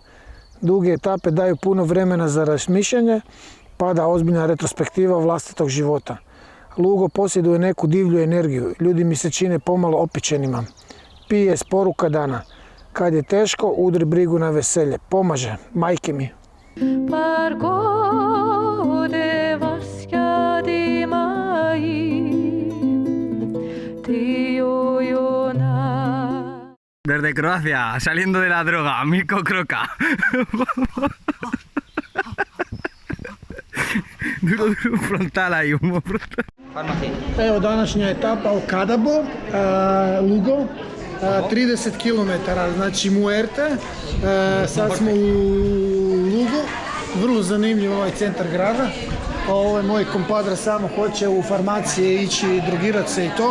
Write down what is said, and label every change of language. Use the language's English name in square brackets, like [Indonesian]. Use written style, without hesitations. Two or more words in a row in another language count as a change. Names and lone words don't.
[Croatian] Duge etape daju puno vremena za razmišljanje, pada ozbiljna retrospektiva vlastitog života. Lugo posjeduje neku divlju energiju, ljudi mi se čine pomalo opičenima. Pije s poruka dana. Kad je teško, udri brigu na veselje. Pomaže, majke mi. [Spanish] Desde Croacia, saliendo de la droga, Mirko Kroka. Duro, frontal ahí, humo frontal. [Croatian] Evo današnja etapa u Kadabo, Lugo, 30 km, znači Muerte. Sad smo u Lugu, vrlo zanimljiv ovaj centar grada. Ovo je moj kompadra, samo hoće u farmacije ići, drogirati se i to.